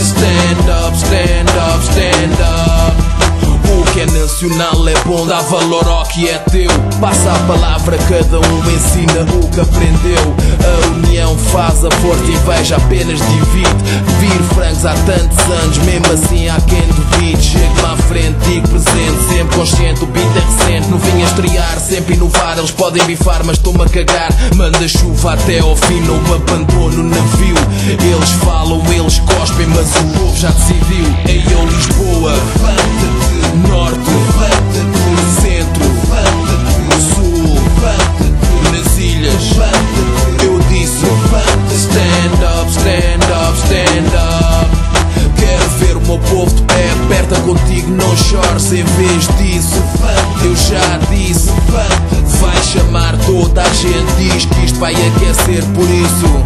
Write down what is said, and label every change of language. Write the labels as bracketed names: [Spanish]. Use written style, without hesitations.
[English] Stand up, stand up, stand up. [Portuguese] O que é nacional é bom, dá valor ao que é teu. Passa a palavra, cada um ensina o que aprendeu. A união faz a força, inveja apenas divide. Vir francos há tantos anos, mesmo assim há quem duvide. Chego-me à frente, digo presente, sempre consciente, o beat é recente. Não vim a estrear, sempre inovar, eles podem bifar, mas estou-me a cagar. Manda chuva até ao fim, não me abandono o navio. Eles falam, eles cospem, mas o povo já decidiu. Ei, eu Lisboa, levanta-te. Norte, levanta-te. Centro, levanta-te. Sul, levanta-te. Nas ilhas, levanta-te. Eu disse, levanta-te. [English] Stand up, stand up, stand up. [Portuguese] Quero ver o meu povo de pé, aperta contigo, não chores. Em vez disso, levanta-te. Eu já disse, levanta-te. Vai chamar toda a gente, diz que isto vai aquecer, por isso,